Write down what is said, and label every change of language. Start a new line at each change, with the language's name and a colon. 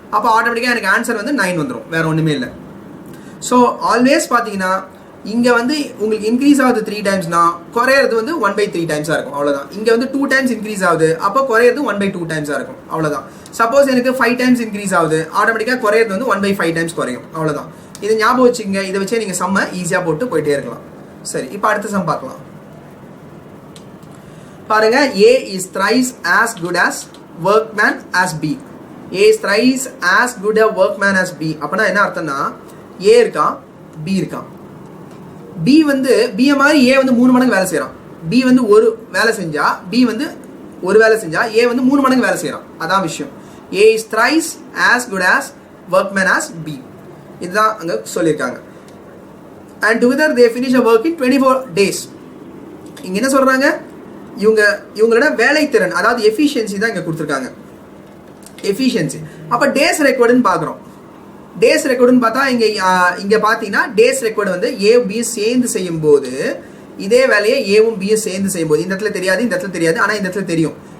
Tamil: அப்போ ஆட்டோமேட்டிக்கா எனக்கு ஆன்சர் வந்து 9 வந்துடும். வேற ஒண்ணுமே இல்லை. ஸோ ஆல்வேஸ் பாத்தீங்கன்னா இங்க வந்து உங்களுக்கு இன்க்ரீஸ் ஆகுது 3 டைம்ஸ்னா குறையிறது வந்து 1/3 டைம்ஸா இருக்கும், அவ்வளவுதான். இங்க வந்து 2 டைம்ஸ் இன்க்ரீஸ் ஆகுது, அப்போ குறையிறது 1/2 டைம்ஸா இருக்கும், அவ்வளவுதான். சப்போஸ் எனக்கு 5 டைம்ஸ் இன்க்ரீஸ் ஆகுது, ஆட்டோமேட்டிக்கா குறையிறது வந்து 1/5 டைம்ஸ் குறையும், அவ்வளவுதான். இதை ஞாபகம் வச்சுங்க. இதை வச்சே நீங்க சம்ம ஈஸியா போட்டு போயிட்டே இருக்கலாம். சரி, இப்போ அடுத்த சம் பார்க்கலாம்.
English: பாருங்க, A is thrice as good as workman as B. A is thrice as good a workman as B.
Tamil: அப்பனா என்ன அர்த்தம்னா A இருக்கான், B இருக்கான். B வந்து B மாதிரி A வந்து 3 மடங்கு வேலை செய்யறான். B வந்து ஒரு வேலை செஞ்சா B வந்து ஒரு வேலை செஞ்சா A வந்து 3 மடங்கு வேலை செய்யறான், அதான் விஷயம்.
English: A is thrice as good as workman as B.
Tamil: இதுதான் அங்க சொல்லியிருக்காங்க.
English: And together they finish a work in 24 days.
Tamil: இங்க என்ன சொல்றாங்க, இவங்களோட வேலை திறன், அதாவது எஃபிஷியன்சி தான் இங்க கொடுத்துருக்காங்க. எஃபிஷியன்சி. அப்ப டேஸ் ரெக்கார்டுன்னு பாக்குறோம். டேஸ் ரெக்கார்டுன்னு பார்த்தா இங்க பாத்தீங்கன்னா டேஸ் ரெக்கார்டு வந்து A B சேர்ந்து செய்யும் போது, இதே வேலையை ஏவும் B சேர்ந்து செய்யும் போது, இந்த இடத்துல தெரியாது, இந்த இடத்துல தெரியாது, ஆனா இந்த இடத்துல தெரியும்.